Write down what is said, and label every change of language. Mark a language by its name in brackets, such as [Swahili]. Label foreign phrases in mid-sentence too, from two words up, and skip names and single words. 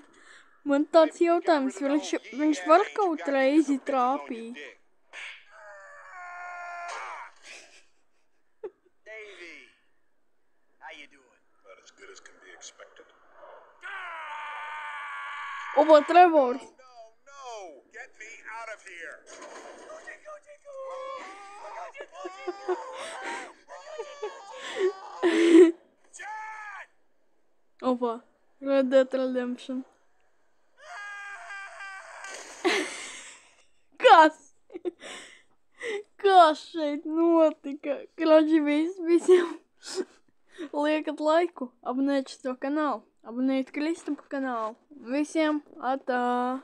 [Latvian] Man tāds jautājums, viņš var kaut reizi trāpīt. [English] Davey, how you doing? About as good as can be expected. [Latvian] Opa, Trevors. [English] No! Get me out of here! John! [Latvian] Opa, Red Dead Redemption. Kas šeit notika? Kroči, visiem liekat laiku, abonēt šo kanālu, abonēt Kristapa kanālu. Visiem atā.